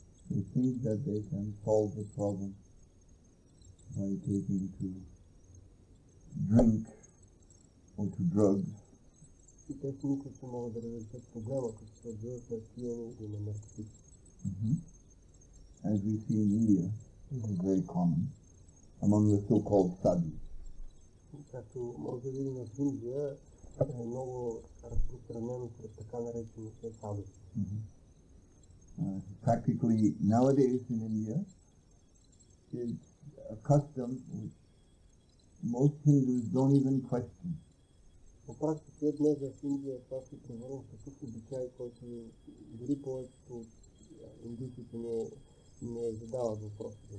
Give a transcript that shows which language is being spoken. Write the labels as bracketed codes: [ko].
[en] they think that they can solve the problem by taking to drink or to drugs. [bg] И те си мислят, че могат да разрешат проблема, като се отдадат на пиене и на наркотици. [en] As we see in India, this is very common among the so-called sadhus. [bg] Както може да видим в Индия, е много разпространено сред така наречените саду. [en] Practically nowadays in India, it's a custom which most Hindus don't even question. [bg] По практика днес в Индия това се превърна в такъв обичай, който дори повечето от индусите не задават въпроси.